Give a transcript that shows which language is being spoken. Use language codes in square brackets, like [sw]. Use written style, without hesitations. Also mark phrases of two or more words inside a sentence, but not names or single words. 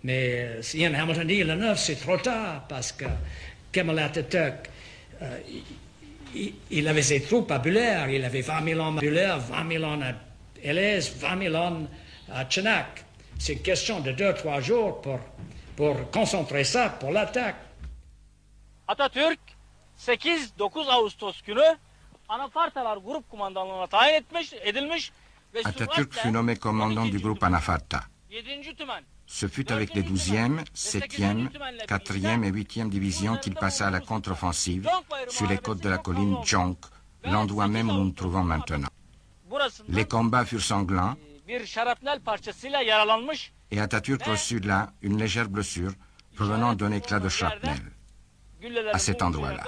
[fr] Mais Ian Hamilton dit le 9, c'est trop tard, parce que Kemal Atatürk, il avait ses troupes à Bulair, il avait 20 000 hommes à Bulair, 20 000 hommes à Elez, 20 000 hommes à Chenak. C'est une question de 2-3 jours pour concentrer ça pour l'attaque. [tr] Atatürk 8-9 Ağustos günü Anafartalar Grup Kumandanlığına tayin edilmiş ve [fr] Atatürk fut nommé commandant du groupe Anafarta. [tr] 7. tümen. [fr] Ce fut avec les 12e, 7e, 4e et 8e divisions qu'il passa à la contre-offensive sur les côtes de la colline Jonk, l'endroit même où nous nous trouvons maintenant. Les combats furent sanglants [tr] Bir şarapnel parçasıyla yaralanmış. [fr] et Atatürk reçut là une légère blessure provenant d'un éclat de shrapnel. À cet endroit-là.